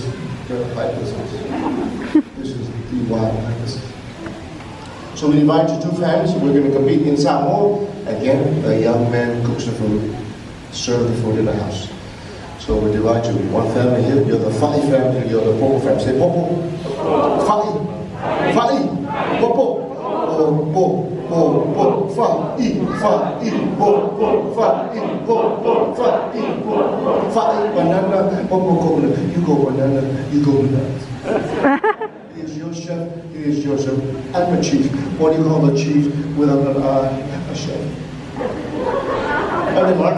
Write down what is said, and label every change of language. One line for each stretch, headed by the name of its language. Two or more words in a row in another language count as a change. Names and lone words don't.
English: Hibiscus. This is the wild hibiscus. So we invite you 2 families. We're going to compete in Samoan. Again, the young man cooks the food, serve the food in the house. So we divide you. 1 family here, you're the Fa'i family, you're the Popo family.
Samoan: Say Popo. Fa'i. Fa'i. Popo. Po. Fa'i. Fa'i. Po. Fa'i. Po. Fa'i.
English: Fa'i. Banana. Popo coconut. You go banana. You go banana. He is your chef. He is your chef. I'm a chief. What do you call a chief without an eye? A chef. Ready, Mark?